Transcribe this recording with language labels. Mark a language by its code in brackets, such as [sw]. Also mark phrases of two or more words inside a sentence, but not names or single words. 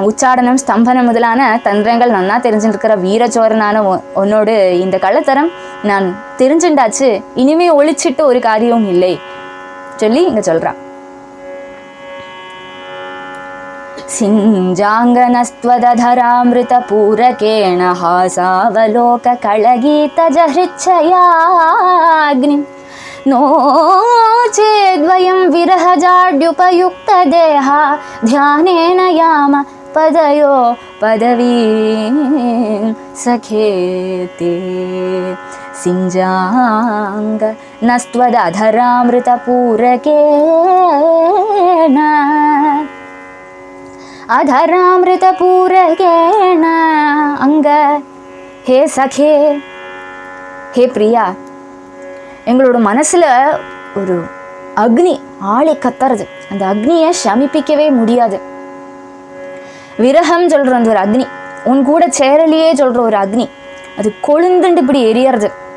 [ta] உச்சாடனம் ஸ்தம்பனம் முதலான தந்திரங்கள் நன்னா தெரிஞ்சுருக்கிற வீரச்சோரனான உன்னோடு இந்த கள்ளத்தரம் நான் தெரிஞ்சுண்டாச்சு, இனிமே ஒழிச்சிட்டு ஒரு காரியம் இல்லை சொல்லி இங்க சொல்றான். [sa] सिञ्चाङ्गनस्त्वदधरामृत पूरकेण हासावलोक कलगीत जहृच्छयाग्नि नो चेद्वयं विरहजाड्युपयुक्त देहा ध्यानेन याम पदयो पदवीं सखेते सिञ्जाङ्ग नस्त्वदधरामृतपूरकेण अधरामृतपूरकेण अंग हे सखे हे प्रिया. [ta] எங்களோட மனசுல ஒரு அக்னி ஆளை கத்துறது. அந்த அக்னியை சமிப்பிக்கவே முடியாது. விரகம் சொல்ற அந்த ஒரு அக்னி, உன் கூட சேரலையே சொல்ற ஒரு அக்னி, அது கொழுந்துண்டு இப்படி எரியறது.